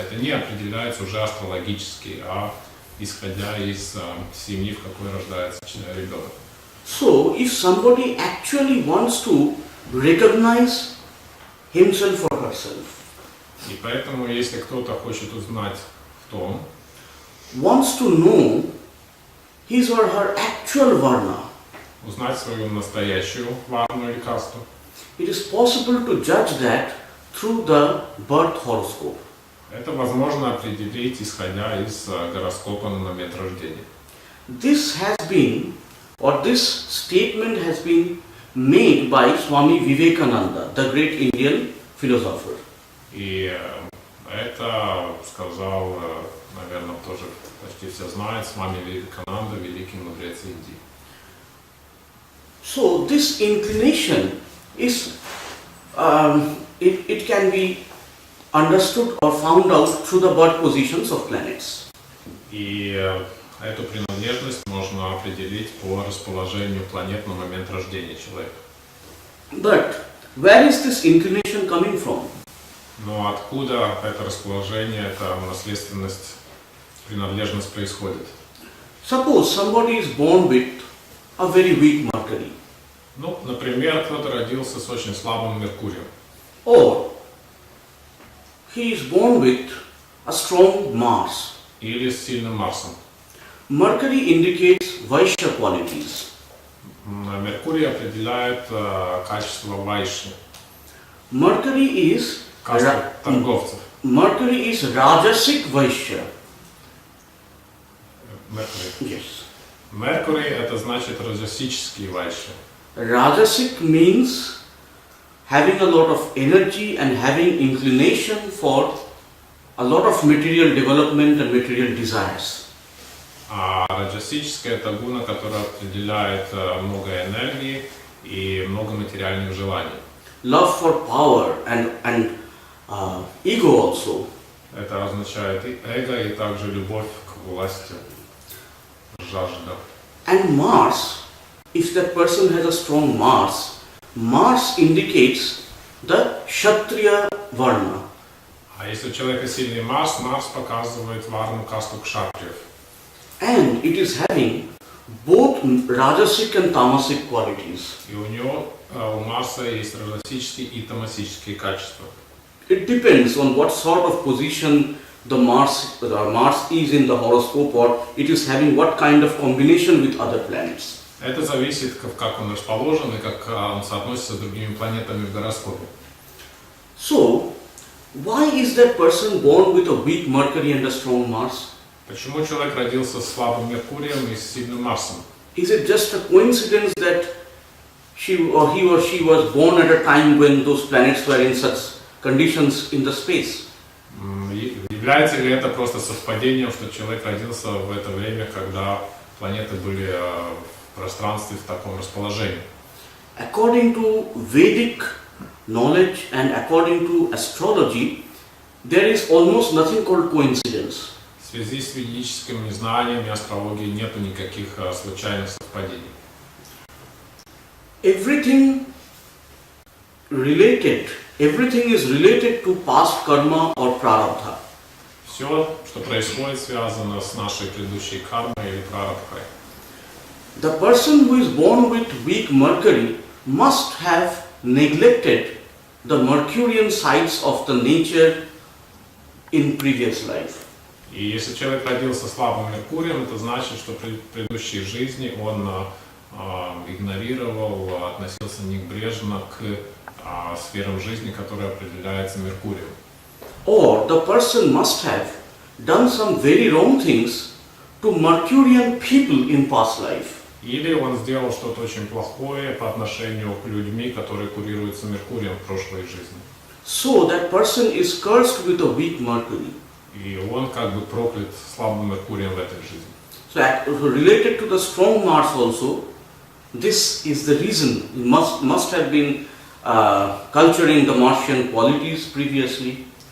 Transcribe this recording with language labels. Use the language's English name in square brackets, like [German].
[Russian] Это не определяется уже астрологически, а исходя из семьи, в какой рождается ребенок. [English] So, if somebody actually wants to recognize himself or herself, [Russian] И поэтому, если кто-то хочет узнать в том, [English] wants to know his or her actual varna, [Russian] узнать свою настоящую варну или касту, [English] it is possible to judge that through the birth horoscope. [Russian] это возможно определить, исходя из гороскопа на момент рождения. [English] This has been, or this statement has been made by Swami Vivekananda, the great Indian philosopher. [Russian] И это сказал, наверное, тоже почти все знают, Свами Вивекананда, великий мудрец Индии. [English] So this inclination is, it can be understood or found out through the birth positions of planets. [Russian] И эту принадлежность можно определить по расположению планет на момент рождения человека. [English] But where is this inclination coming from? [Russian] Но откуда это расположение, эта наследственность, принадлежность происходит? [English] Suppose somebody is born with a very weak Mercury, [Russian] Ну, например, кто-то родился с очень слабым Меркурием. [English] or he is born with a strong Mars. [Russian] Или с сильным Марсом. [English] Mercury indicates Vaishya qualities. [Russian] Меркурий определяет качество вайши, [English] Mercury is [Russian] касту торговцев. [English] Mercury is Rajasic Vaishya. [Russian] Меркурий. [English] Yes. [Russian] Меркурий это значит раджасический вайши. [English] Rajasic means having a lot of energy and having inclination for a lot of material development and material desires. [Russian] А раджасическая это гуна, которая определяет много энергии и много материальных желаний. [English] Love for power and ego also. [Russian] Это означает и эго, и также любовь к власти, жажда. [English] And Mars, if that person has a strong Mars, Mars indicates the Kshatriya Varna. [Russian] А если у человека сильный Марс, Марс показывает варну касту кшатриев. [English] And it is having both Rajasic and Tamasic qualities. [Russian] И у него, у Марса есть раджасические и тамасические качества. [English] It depends on what sort of position the Mars is in the horoscope, or it is having what kind of combination with other planets. [Russian] Это зависит, как он расположен и как он соотносится с другими планетами в гороскопе. [English] So, why is that person born with a weak Mercury and a strong Mars? [Russian] Почему человек родился с слабым Меркурием и с сильным Марсом? [English] Is it just a coincidence that he or she was born at a time when those planets were in such conditions in the space? [Russian] Является ли это просто совпадением, что человек родился в это время, когда планеты были в пространстве в таком расположении? [English] According to Vedic knowledge and according to astrology, there is almost nothing called coincidence. [Russian] В связи с ведическими знаниями астрологии нету никаких случайных совпадений. [English] Everything is related to past karma or prarabdha. [Russian] Все, что происходит, связано с нашей предыдущей кармой или прарабдхой. [English] The person who is born with weak Mercury must have neglected the Mercurian sides of the nature in previous life. [Russian] И если человек родился слабым Меркурием, это значит, что при предыдущей жизни он игнорировал, относился небрежно к сферам жизни, которые определяются Меркурием. [English] Or the person must have done some very wrong things to Mercurian people in past life. [Russian] Или он сделал что-то очень плохое по отношению к людьми, которые курируются Меркурием в прошлой жизни. [English] So that person is cursed with a weak Mercury. [Russian] И он как бы проклят слабым Меркурием в этой жизни. [English] So related to the strong Mars also, this is the reason he must have been culturing the Martian qualities previously.